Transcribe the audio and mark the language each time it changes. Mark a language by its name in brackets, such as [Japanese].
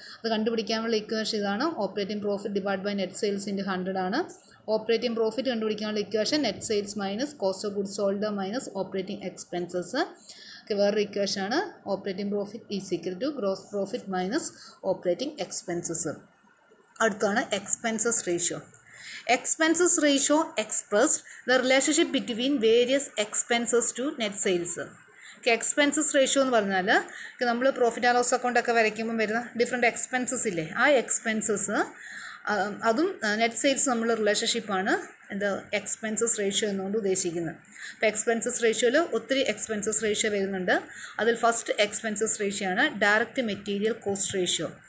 [Malayalam] അത് കണ്ടുപിടിക്കാനുള്ള ഇക്വേഷൻ ഇതാണ്: [English] operating profit divide by net sales into 100 [Malayalam] ആണ്. ഓപ്പറേറ്റിംഗ് പ്രോഫിറ്റ് കണ്ടുപിടിക്കാനുള്ള equation [English] Net sales minus cost of goods sold minus operating expenses. [Malayalam] വേറൊരു ഇക്വേഷനാണ് [English] Operating profit is equal to gross profit minus operating expenses. [Malayalam] അടുത്താണ് expenses ratio. [English] Expenses ratio expressed the relationship between various expenses to net sales. [Malayalam] Expenses ratio എന്ന് പറഞ്ഞാൽ നമ്മൾ profit and loss അക്കൗണ്ടൊക്കെ വരയ്ക്കുമ്പോൾ വരുന്ന different expenses ഇല്ലേ, ആ expenses അതും net sales തമ്മിലുള്ള റിലേഷൻഷിപ്പാണ് എന്താ എക്സ്പെൻസസ് റേഷ്യോ എന്നുകൊണ്ട് ഉദ്ദേശിക്കുന്നത്. അപ്പോൾ എക്സ്പെൻസസ് റേഷ്യോയിൽ ഒത്തിരി എക്സ്പെൻസസ് റേഷ്യോ വരുന്നുണ്ട്. അതിൽ ഫസ്റ്റ് എക്സ്പെൻസസ് റേഷ്യോ ആണ് ഡയറക്റ്റ് മെറ്റീരിയൽ കോസ്റ്റ് റേഷ്യോ.